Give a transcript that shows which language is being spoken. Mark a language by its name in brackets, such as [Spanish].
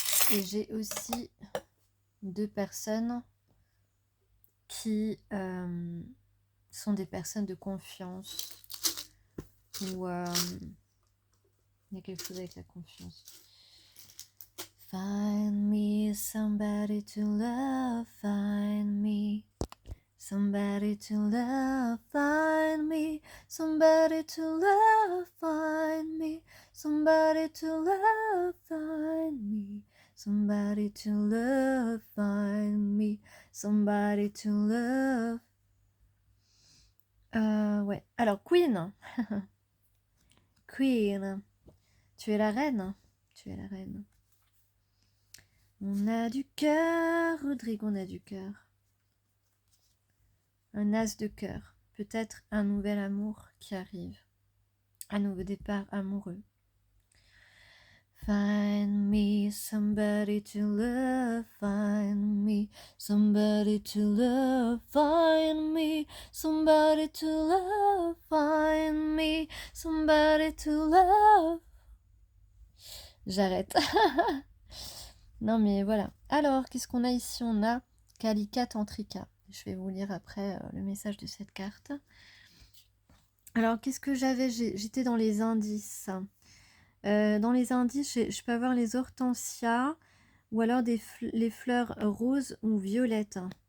[French] Et j'ai aussi deux personnes qui sont des personnes de confiance. Ou il y a quelque chose avec la confiance. [English] Find me somebody to love, find me somebody to love, find me somebody to love, find me somebody to love, find me somebody to love, find me somebody to love. [French] Ouais. Alors Queen. Queen. Tu es la reine. Tu es la reine. On a du cœur, Rodrigue, on a du cœur. Un as de cœur. Peut-être un nouvel amour qui arrive. Un nouveau départ amoureux. [English] Find me somebody to love, find me somebody to love, find me somebody to love, find me somebody to love. [French] J'arrête. Non mais voilà. Alors, qu'est-ce qu'on a ici? On a Kalika Tantrika. Je vais vous lire après le message de cette carte. Alors, qu'est-ce que j'avais? J'étais dans les indices. Dans les indices, je peux avoir les hortensias ou alors les fleurs roses ou violettes.